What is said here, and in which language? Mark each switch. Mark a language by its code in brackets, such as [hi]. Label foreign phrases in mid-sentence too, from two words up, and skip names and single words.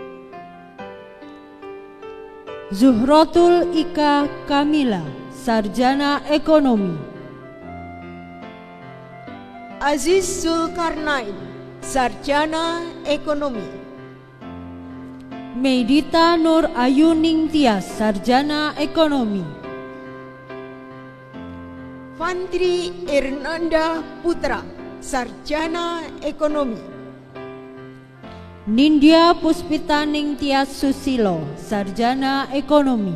[id] Zuhrotul Ika Kamila, Sarjana Ekonomi. Aziz Zulkarnain, Sarjana Ekonomi. Medita Nur Ayuning Tias, Sarjana Ekonomi. Fantri Ernanda Putra, Sarjana Ekonomi. Nindya Puspitaning Tias Susilo, Sarjana Ekonomi.